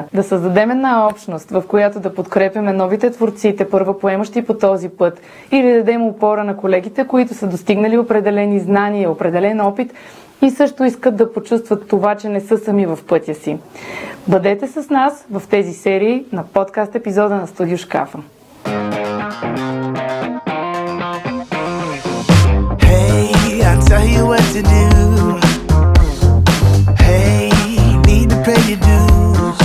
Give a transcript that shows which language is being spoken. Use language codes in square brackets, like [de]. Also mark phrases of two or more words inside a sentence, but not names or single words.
[bg] Да създадем една общност, в която да подкрепяме новите творци, първо поемащи по този път, или да дадем опора на колегите, които са достигнали определени знания, определен опит, и също искат да почувстват това, че не са сами в пътя си. Бъдете с нас в тези серии на подкаст епизода на Студио Шкафа. [en] Hey, I'll tell you what to do. Hey, need to pay your dues.